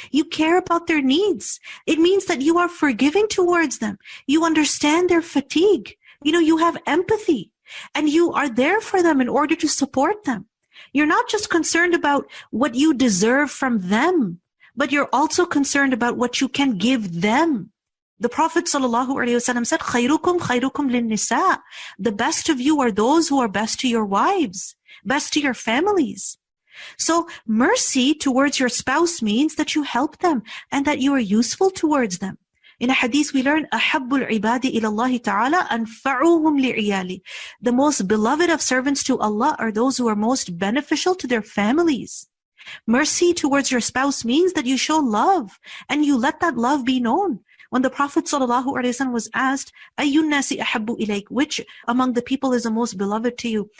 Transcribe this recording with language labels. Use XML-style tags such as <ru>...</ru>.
<en>You care about their needs. It means that you are forgiving towards them. You understand their fatigue. You have empathy. And you are there for them in order to support them. You're not just concerned about what you deserve from them, but you're also concerned about what you can give them. The Prophet ﷺ said,</en> <ar>خَيْرُكُمْ خَيْرُكُمْ لِلنِّسَاءِ.</ar> <en>The best of you are those who are best to your wives, best to your families. So mercy towards your spouse means that you help them and that you are useful towards them. In a hadith we learn,</en> <ar>أَحَبُّ الْعِبَادِ إِلَى اللَّهِ تَعَالَى أَنْفَعُهُمْ لِعِيَالِ.</ar> <en>The most beloved of servants to Allah are those who are most beneficial to their families. Mercy towards your spouse means that you show love and you let that love be known. When the Prophet ﷺ was asked,</en> <ar>أَيُّ النَّاسِ أَحَبُّ إِلَيْكَ,</ar> <en>which among the people is the most beloved to you?</en>